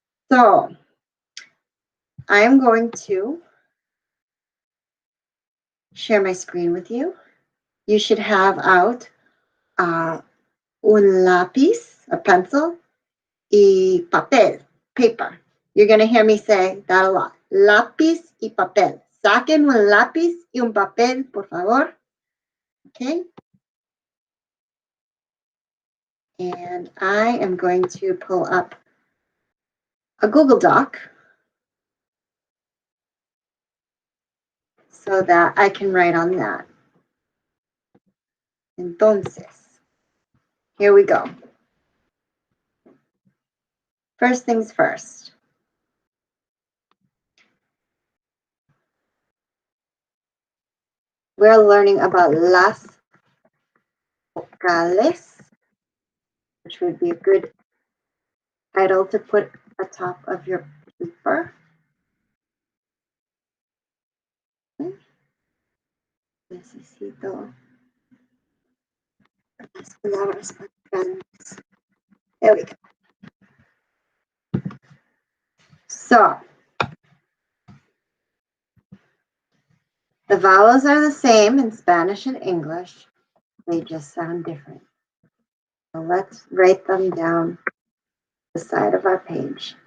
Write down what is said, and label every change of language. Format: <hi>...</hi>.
<en>So I am going to share my screen with you. You should have out un lápiz, a pencil, y papel, paper. You're going to hear me say that a lot.</en> <es>Lápiz y papel. Saquen un lápiz y un papel, por favor.</es> <en>Okay. And I am going to pull up a Google Doc so that I can write on that. Entonces, here we go. First things first. We're learning about las vocales, which would be a good title to put atop of your paper.</en> <es>Necesito las palabras más grandes.</es> <en>There we go. So, the vowels are the same in Spanish and English. They just sound different. So let's write them down the side of our page.</en>